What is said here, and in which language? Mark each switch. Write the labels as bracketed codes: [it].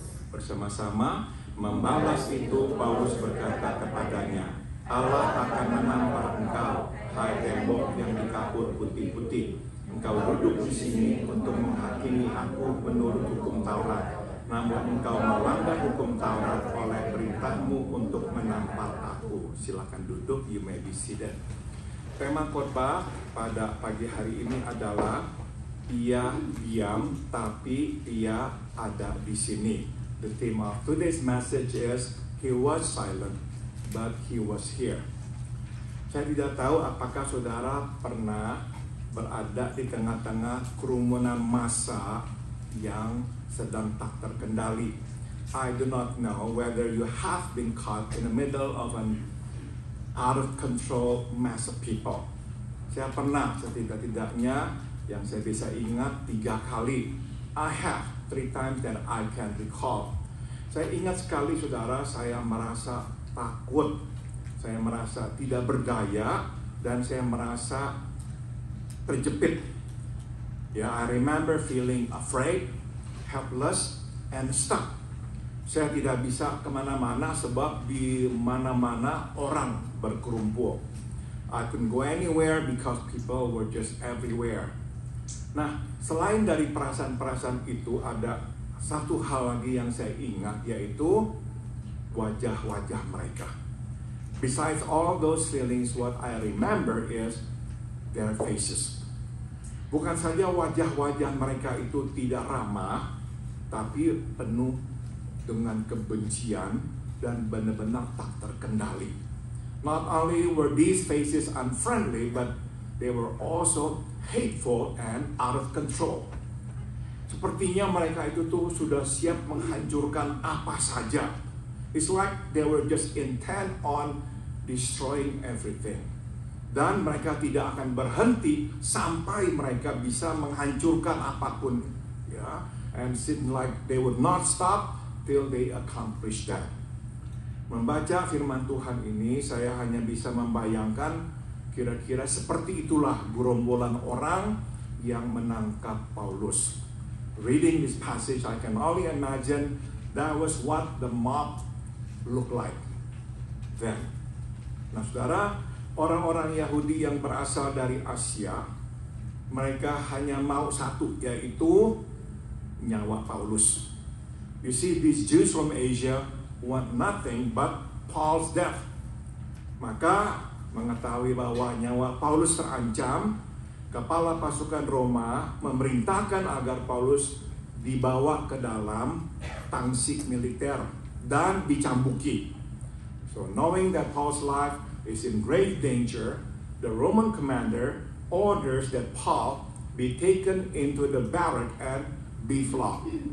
[id] Bersama-sama membalas itu, Paulus berkata kepadanya, Allah akan menampar engkau, hai tembok yang dikapur putih-putih. Engkau duduk di sini untuk menghakimi aku menurut hukum Taurat. Namun engkau melanggar hukum Taurat oleh perintahmu untuk menampar aku." Silakan duduk, [en] you may be seated. [id] Tema khotbah pada pagi hari ini adalah ia diam tapi ia ada di sini. [en] The theme of today's message is he was silent but he was here. [id] Saya tidak tahu apakah saudara pernah berada di tengah-tengah kerumunan massa yang sedang tak terkendali. [en] I do not know whether you have been caught in the middle of an out of control mass of people. [id] Saya pernah, setidak-tidaknya yang saya bisa ingat 3 kali. [en] I have 3 times that I can recall. [id] Saya ingat sekali saudara, saya merasa takut, saya merasa tidak berdaya, dan saya merasa terjepit. [en] I remember feeling afraid, helpless, and stuck. [id] Saya tidak bisa kemana-mana sebab di mana-mana orang berkerumpul. [en] I couldn't go anywhere because people were just everywhere. [id] Nah, selain dari perasaan-perasaan itu, ada satu hal lagi yang saya ingat, yaitu wajah-wajah mereka. [en] Besides all those feelings, what I remember is their faces. [id] Bukan saja wajah-wajah mereka itu tidak ramah, tapi penuh dengan kebencian dan benar-benar tak terkendali. [en] Not only were these faces unfriendly, but they were also hateful and out of control. [id] Sepertinya mereka itu tuh sudah siap menghancurkan apa saja. [en] It's like they were just intent on destroying everything. [id] Dan mereka tidak akan berhenti sampai mereka bisa menghancurkan apapun. [en] And it seemed like they would not stop till they accomplish that. [id] Membaca firman Tuhan ini, saya hanya bisa membayangkan kira-kira seperti itulah gerombolan orang yang menangkap Paulus. [en] Reading this passage, I can only imagine that was what the mob looked like then. [id] Nah saudara, orang-orang Yahudi yang berasal dari Asia, mereka hanya mau satu, yaitu nyawa Paulus. [en] You see, these Jews from Asia want nothing but Paul's death. [id] Maka mengetahui bahwa nyawa Paulus terancam, kepala pasukan Roma memerintahkan agar Paulus dibawa ke dalam tangsik militer dan dicambuki. [en] So knowing that Paul's life is in grave danger, the Roman commander orders that Paul be taken into the barrack and be flogged.